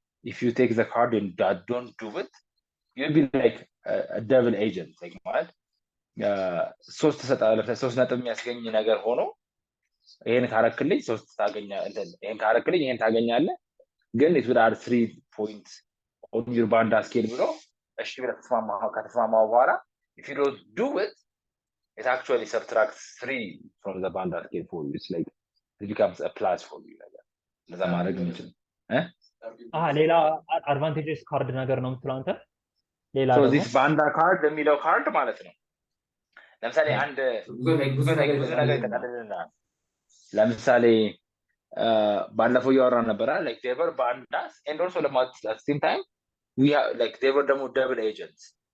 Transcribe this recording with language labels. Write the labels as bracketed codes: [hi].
[en] if you take the card and don't do it you'll be like a devil agent like [am] ማለት ሶስት ተሰጣለህ ሶስት ነጥብ የሚያስገኝ ነገር ሆኖ ይሄን ካረክልኝ ሶስት ታገኛ እንትን ይሄን ካረክልኝ ይሄን ታገኛለህ ግን [en] it would add 3 points on your banda scale [am] ብሎ እሺ ብለህ ከተስማማው በኋላ [en] if you don't do it it actually subtracts 3 from the banda scale for you it's like it becomes a plus for you like that [am] ለዛ ማድረግ እንችል ሌላ አድቫንቴጅስ ካርድ ነገር ነው የምትለው አንተ ሌላ [en] so this banda card [am] የሚለው ካርድ ማለት ነው ለምሳሌ አንድ ብዙ ነገር ይጠቃልልናል ለምሳሌ ባለፈው ያወራን ነበር [en] like they were bandas and also at the same time we have like they were double agents